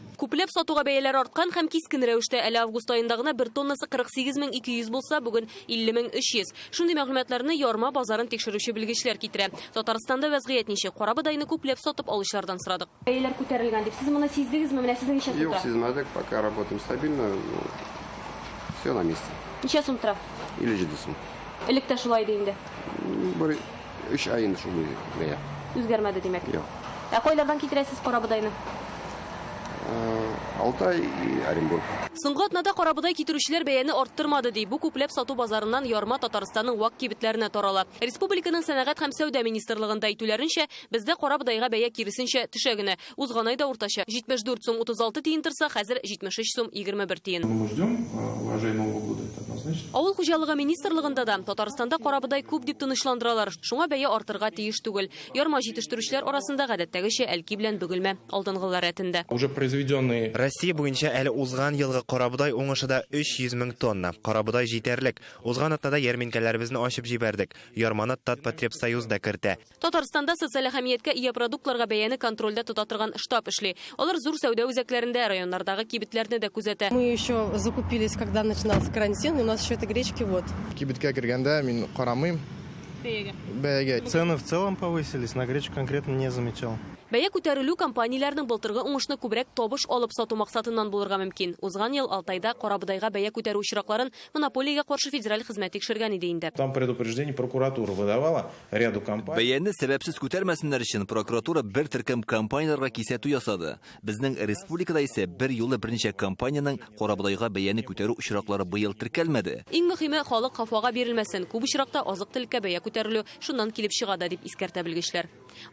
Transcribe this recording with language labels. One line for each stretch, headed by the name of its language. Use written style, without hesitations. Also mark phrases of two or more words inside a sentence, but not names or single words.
Tatar: Күпләп сатуга бәяләр арткан һәм кискен рәвештә әле август аенда гына 1 тоннасы 48200 булса, бүген 50300. Шундый мәгълүматларны ярма базарын тикшерүче белгечләр китерә. Татарстанда вазгыять ничек? Карабыдайны күпләп сатып алучылардан сорадык. Бәяләр күтәрелгән дип, сез моны сиздегезме? Менә сезнең ничә сумда? Юк, сизмәдек,
Russian: пока работаем стабильно. Все на месте.
Tatar: Ничә сум тора? Или 7 сум. Элек тә шулай иде инде. 3 ай инде шулай бәя. Үзгәрмәде димәк. Юк. Ә кайлардан китерәсез карабыдайны?
Russian: Алтай и Оренбург.
Tatar: Соңгы атнада карабыдай китерүчеләр бәяне арттырмады ди. Бу күпләп сату базарыннан ярма Татарстанның вак кибетләренә тарала. Республиканың сәнәгать һәм сәүдә министрлыгында әйтүләренчә, бездә карабыдайга бәя киресенчә төшә генә. Узган айда уртача 74 сум 36 тиен торса, хәзер 73 сум 21 тиен.
Russian: Мы ждем урожай Нового года, это однозначно.
Tatar: Авыл хуҗалыгы министрлыгында да Татарстанда карабыдай күп дип тынычландыралар. Шуңа бәя артырга тиеш түгел. Ярма җитештерүчеләр арасында гадәттәгечә әлки белән бөгелмә алдынгылар рәтендә.
Russian: Уже произведенные.
Tatar: Россия буенча әле узган елгы карабыдай уңышыда 300 мең тонна. Карабыдай җитәрлек. Узган атнада ярминкәләребезне ачып җибәрдек. Ярманы Татпотребсоюз да кертә. Татарстанда социаль әһәмияткә ия продуктларга бәяне контрольдә тота торган штаб эшли. Алар зур сәүдә үзәкләрендә, районнардагы кибетләрне дә күзәтә.
Russian: Мы еще закупились, когда начинался карантин, и у нас еще этой гречки вот.
Tatar: Кибеткә кергәндә мин карамыйм. Бәягә.
Russian: Цены в целом повысились, на гречку конкретно не замечал.
Tatar: Бәя күтәрелү компанияләрнең былтыргы уңышны күбрәк табыш алып сату максатыннан булырга мөмкин. Узган ел Алтайда карабыдайга бәя күтәрү очракларын монополиягә каршы федераль хезмәт тикшергән иде инде.
Russian: Там предупреждение прокуратура выдавала ряду компаний.
Tatar: Бәяне сәбәпсез күтәрмәсеннәр өчен прокуратура бер төркем компанияләргә кисәтү ясады. Безнең республикада исә бер юлы берничә компаниянең карабыдайга бәяне күтәрү очраклары быел теркәлмәде. Иң мөһиме халык хафага бирелмәсен. Күп очракта азык-төлеккә бәя күтәрелү шуннан килеп чыга да дип искәртә белгечләр.